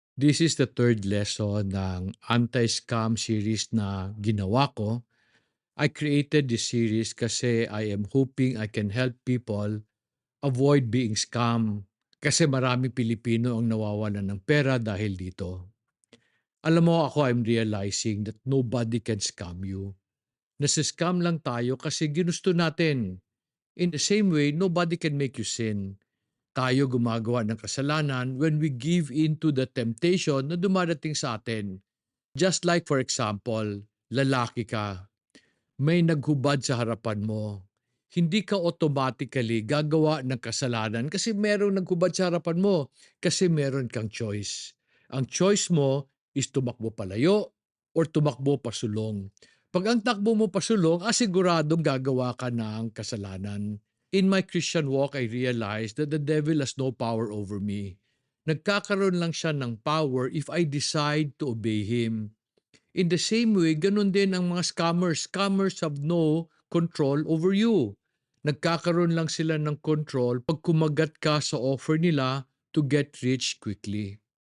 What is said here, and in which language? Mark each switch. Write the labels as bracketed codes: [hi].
[en] This is the third lesson [tl] ng anti-scam series na ginawa ko. [en] I created this series kasi I am hoping I can help people avoid being scam. [tl] Kasi marami Pilipino ang nawawalan ng pera dahil dito. Alam mo ako, [en] I'm realizing that nobody can scam you. [tl] Nasa-scam lang tayo kasi ginusto natin. [en] In the same way, nobody can make you sin. [tl] Tayo gumagawa ng kasalanan [en] when we give in to the temptation [tl] na dumarating sa atin. Just like for example, lalaki ka, may naghubad sa harapan mo. Hindi ka automatically gagawa ng kasalanan kasi merong naghubad sa harapan mo, kasi meron kang choice. Ang choice mo is tumakbo palayo or tumakbo pasulong. Pag ang takbo mo pasulong, asiguradong gagawa ka ng kasalanan. [en] In my Christian walk, I realized that the devil has no power over me. [tl] Nagkakaroon lang siya ng power [en] if I decide to obey him. In the same way, [tl] ganun din ang mga scammers. [en] Scammers have no control over you. [tl] Nagkakaroon lang sila ng control pag kumagat ka sa offer nila [en] to get rich quickly.